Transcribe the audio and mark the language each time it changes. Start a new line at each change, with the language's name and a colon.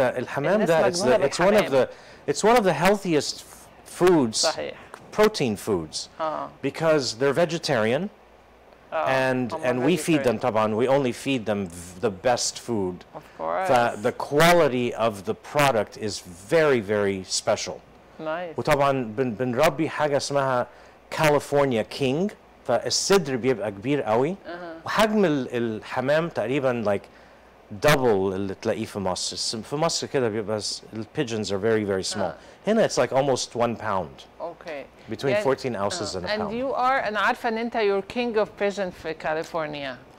Arabic: الحمام ده
English: it's one of the healthiest foods.
Arabic: صحيح.
English: Protein foods. Because they're vegetarian. And we feed them طبعا we only feed them the best food. Of course. The quality of the product is very very special. Nice.
Arabic: وطبعا بنربي حاجة اسمها California King. فالصدر بيبقى كبير قوي. وحجم الحمام تقريبا
English: like double
Arabic: اللي تلاقيه في مصر. في مصر كده بيبقى
English: pigeons are very very small. هنا it's like almost 1 pound. Okay. Between 14 ounces and a pound. And you are
Arabic: أنا عارفة إن أنت
English: you're king of pigeon
Arabic: في كاليفورنيا.